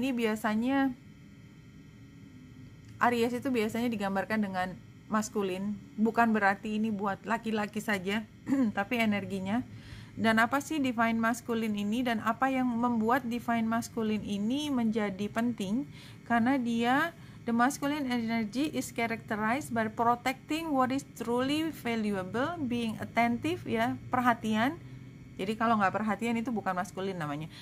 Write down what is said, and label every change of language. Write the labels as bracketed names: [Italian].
[Indonesian] Ini biasanya Aries itu biasanya digambarkan dengan maskulin, bukan berarti ini buat laki-laki saja tapi energinya. Dan apa sih divine masculine ini, dan apa yang membuat divine masculine ini menjadi penting? Karena dia, [English] the masculine energy is characterized by protecting what is truly valuable, being attentive, [Indonesian] ya, perhatian. Jadi kalau nggak perhatian itu bukan maskulin namanya.